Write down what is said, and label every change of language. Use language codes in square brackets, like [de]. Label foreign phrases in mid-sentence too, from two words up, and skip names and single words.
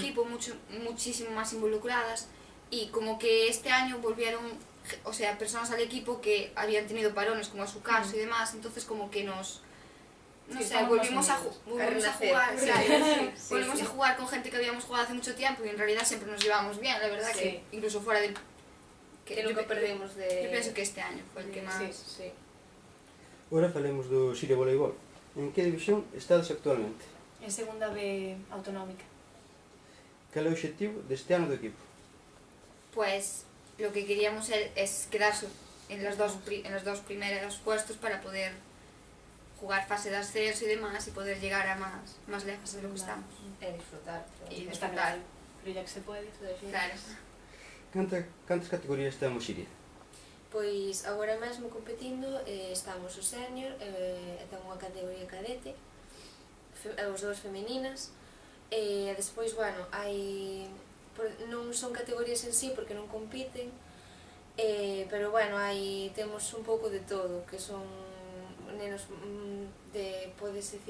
[es] equipo, muchísimo más involucradas. Y como que este año volvieron, o sea, personas al equipo que habían tenido parones, como es su caso y demás, entonces como que nos... No Sí, sé, estamos volvimos a más unidos. volvimos a renacer. jugar, claro, Sí, volvimos sí. a jugar con gente que habíamos jugado hace mucho tiempo y en realidad siempre nos llevamos bien, la verdad, Sí. que incluso fuera del... Que nunca perdemos de... Yo pienso que este año fue el que más... Sí. Sí. [gl] Ora falemos do Siria Voleibol. En que división estades actualmente? [es] En segunda B autonómica. [gl] Cal é o obxectivo deste ano do equipo? [es] Pues lo que queríamos es quedarse en los dos primeros puestos para poder jugar fase de ascenso y demás y poder llegar a más lejos de lo que estamos. [gl] É disfrutar. [es] Y Está disfrutar. claro. Pero ya que se puede. Claro. [gl] Cantas categorías ten o Siria? Pois agora mesmo competindo estamos o senior e ten unha categoría cadete, os dous femeninas, e despois, bueno, non son categorías en sí porque non compiten, pero bueno, temos un pouco de todo, que son nenos podes decir,